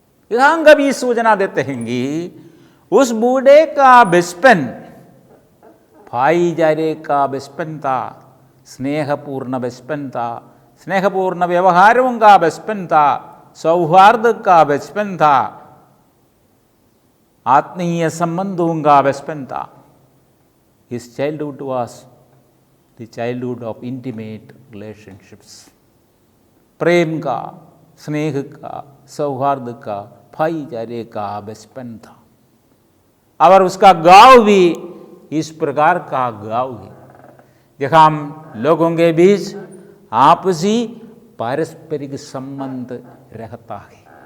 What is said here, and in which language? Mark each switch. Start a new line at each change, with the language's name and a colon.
Hindi: यहाँ कभी सूचना देते हैं कि उस बूढ़े का बचपन भाईचारे का बचपन था, स्नेहपूर्ण बचपन था, स्नेहपूर्ण व्यवहारों का बचपन था, सौहार्द का बचपन था, आत्मीय संबंधों का बचपन था।
English: His childhood was the childhood of intimate relationships.
Hindi: प्रेम का, स्नेह का, सौहार्द का, भाईचारे का बचपन था। और उसका गाँव भी इस प्रकार का गाँव है जहाँ हम लोगों के बीच आपसी पारस्परिक संबंध रहता है।